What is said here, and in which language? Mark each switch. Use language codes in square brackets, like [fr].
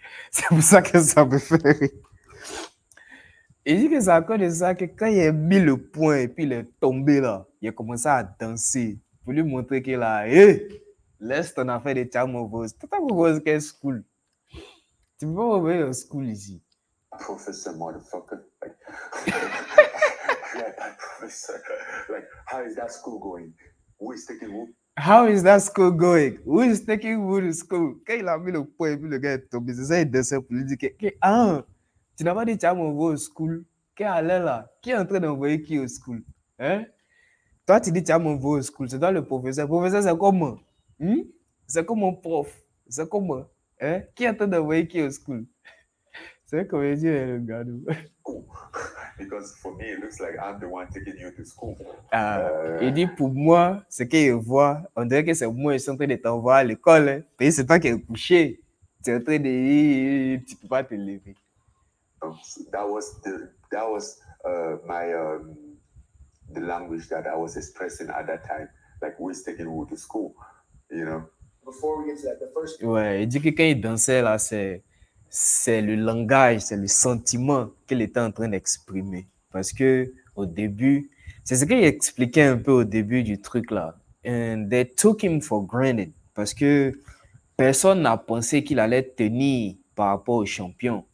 [fr] C'est pour ça que ça me fait rire. Il dit que c'est à cause de ça que quand il a mis le point et puis il est tombé là, il a commencé à danser pour lui montrer qu'il a, hey, laisse ton affaire de Chamovos. Tu t'as proposé quelle school? Tu peux pas envoyer au school ici. [en] Professor, motherfucker. Like, yeah, professor. Like, how is that school going? Who is taking who? How is that school going? Who is taking who to school? [fr] Quand il a mis le point et puis le gars est tombé, c'est ça, il dansait pour lui dire que tu n'as pas dit que tu as envoyé au school. Qui est allé là? Qui est en train d'envoyer qui au school? Hein? Toi, tu dis que tu as envoyé au school. C'est toi le professeur. Le professeur, c'est comment? C'est comme mon prof. C'est comment? Hein? Qui est en train d'envoyer qui au school? C'est un comédien, le gars. [en] Because for me, it looks like I'm the one taking you to school. [fr] Il dit pour moi, ce qu'il voit, on dirait que c'est moi qui suis en train de t'envoyer à l'école. Hein? Puis c'est toi qui es couché. Tu es en train de... Tu ne peux pas te lever. [en] So that was my the language that I was expressing at that time. Like we was taking wood to school, you know. Before we get to that, the first. [fr] Ouais, il dit que quand il dansait là, c'est le langage, c'est le sentiment qu'il était en train d'exprimer. Parce que au début, c'est ce qu'il expliquait un peu au début du truc là. [en] And they took him for granted. [fr] Parce que personne n'a pensé qu'il allait tenir par rapport au champion.